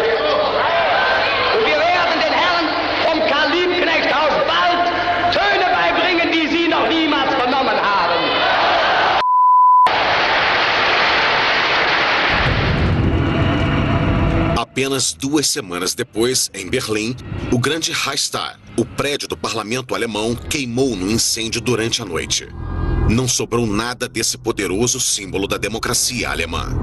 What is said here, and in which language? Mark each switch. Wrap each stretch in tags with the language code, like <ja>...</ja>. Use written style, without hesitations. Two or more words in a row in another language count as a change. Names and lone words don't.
<de>Und wir werden den Herren vom Karl-Liebknecht-Haus bald Töne beibringen, die sie noch niemals vernommen haben.</de> <pt>Apenas 2 semanas depois, em Berlim, o grande Reichstag, o prédio do parlamento alemão, queimou no incêndio durante a noite. Não sobrou nada desse poderoso símbolo da democracia alemã.</pt>